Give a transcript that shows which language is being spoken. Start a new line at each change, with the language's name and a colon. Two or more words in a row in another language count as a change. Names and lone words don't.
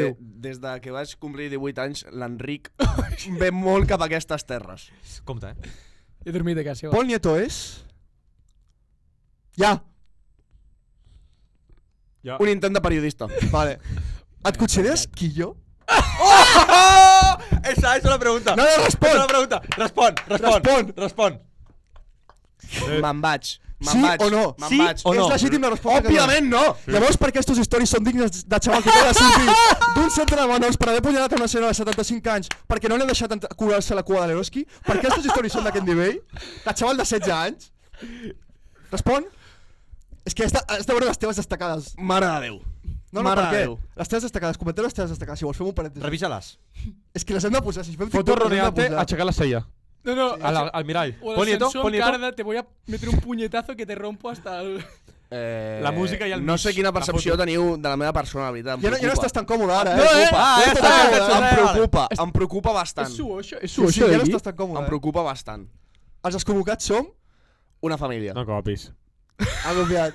Catalan: Feliu. des de que vaig complir 18 anys, l'Enric ve molt cap a aquestes terres. Compte, He dormit a casa. Pol Nieto és... Ja. Ja. Un intent de periodista. Vale. Et consideres quillo?
Spanish: Esa es la pregunta.
Catalan: No, respon.
Spanish: Esa es la pregunta.
Catalan: Respon. Me'n vaig. Sí o no? Me'n Sí vaig. o no? És legítim la resposta. Òbviament no! Llavors, per què aquestes històries són dignes de xaval que acaba de sortir d'un centre de menors per haver punyalat a una senyora de 75 anys perquè no li ha deixat curar-se la cua de l'Eroski? Per què aquestes històries són d'aquest nivell? De xaval de 16 anys? Respon? És que has de veure les teves destacades. Mare de Déu. No, Mare per de què? Déu. Les teves destacades, comentem les teves destacades, si vols, fem un parèntesi. Revisa-les. És que les hem de posar, si fem Foto TikTok, les hem de roneante, posar. aixecar la sella. No. Al mirall. O
Spanish: Pon el Nieto, Sansón pon Nieto. Carda, te voy a meter un puñetazo que te rompo hasta el...
Catalan: La música i el No mig, sé quina la percepció foto. teniu de la meva personalitat. Ja no estàs tan còmode ara, No, eh? ja està, Em preocupa bastant. És su, això? És Sí, su, sí, això ja no d'aquí? estàs tan còmode. Em preocupa bastant. Els desconvocats som... Una família. No copis. Ha copiat.